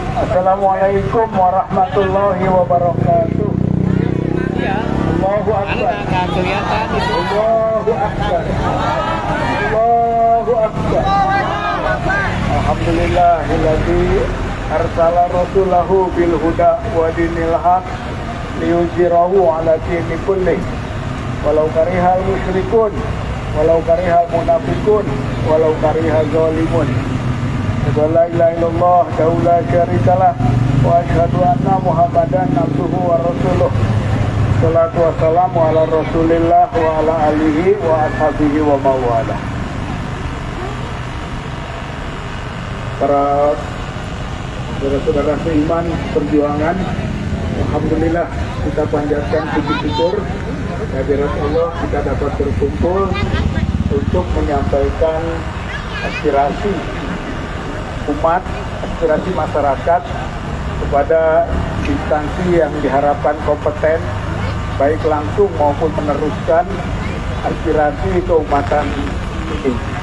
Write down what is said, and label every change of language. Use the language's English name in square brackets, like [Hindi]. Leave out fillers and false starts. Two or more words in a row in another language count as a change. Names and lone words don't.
[Arabic] السلام عليكم ورحمة الله وبركاته. الله أكبر. الله أكبر. الله أكبر. الحمد لله الذي أرسل رسوله بالهدى ودين الحق ليظهره على الدين كله ولو كره المشركون ولو كره المنافقون ولو كره الظالمون. لا إله إلا الله لا شريك له وأشهد أن محمدا عبده ورسوله. الصلاة والسلام على رسول الله وعلى آله وأصحابه ومن والاه. [Indonesian] Para saudara-saudara seiman perjuangan, alhamdulillah kita panjatkan puji syukur kehadirat Allah kita dapat berkumpul untuk menyampaikan aspirasi umat, aspirasi masyarakat kepada instansi yang diharapkan kompeten, baik langsung maupun meneruskan aspirasi keumatan ini.